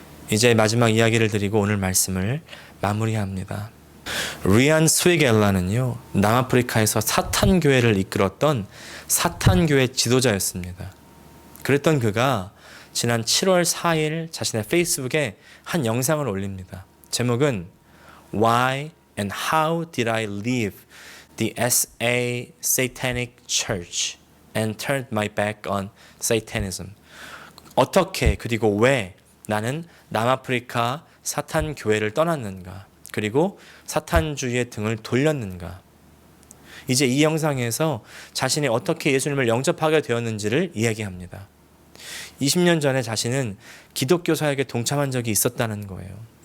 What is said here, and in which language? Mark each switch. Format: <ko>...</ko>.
<ko>이제 마지막 이야기를 드리고 오늘 말씀을 마무리합니다. 리안 스위겔라는요, 남아프리카에서 사탄교회를 이끌었던 사탄교회 지도자였습니다. 그랬던 그가 지난 7월 4일 자신의 페이스북에 한 영상을 올립니다. 제목은</ko> <en>Why and How Did I Leave the SA Satanic Church and Turned My Back on Satanism?</en> <ko>어떻게, 그리고 왜 나는 남아프리카 사탄 교회를 떠났는가, 그리고 사탄주의의 등을 돌렸는가. 이제 이 영상에서 자신이 어떻게 예수님을 영접하게 되었는지를 이야기합니다. 20년 전에 자신은 기독교 사역에 동참한 적이 있었다는 거예요.</ko>